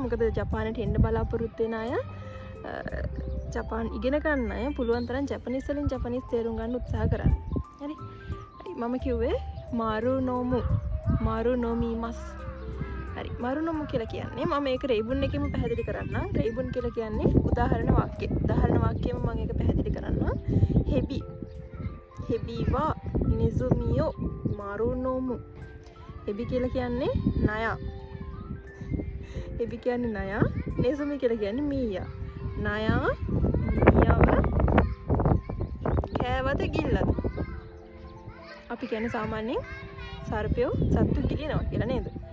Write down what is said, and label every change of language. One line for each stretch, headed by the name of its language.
Sinhala: මොකද ජපානයට එන්න බලාපොරොත්තු වෙන අය ජපාන් ඉගෙන ගන්න අය පුළුවන් තරම් ජපනීස් වලින් ජපනීස් තේරුම් ගන්න උත්සාහ කරන්න. හරි. මම කිව්වේ මාරුනොමු මාරුනොමිමස්. හරි. මාරුනොමු කියලා කියන්නේ මම මේක රේබුන් එකෙම පැහැදිලි කරන්නම්. රේබුන් කියලා කියන්නේ උදාහරණ වාක්‍ය. උදාහරණ වාක්‍යයෙම මම ඒක පැහැදිලි කරන්නම්.
Japanese: ヘビはネズミを丸飲む。
Sinhala: ヘビකියලා කියන්නේ නය. ヘビකියන්නේ නය. ネズミකියලා කියන්නේ මීයා. නය මීයාව කෑවද ගිල්ලද? අපි කියන්නේ සාමාන්‍යයෙන් සර්පයෝ සත්තු ගිලිනවා කියලා නේද?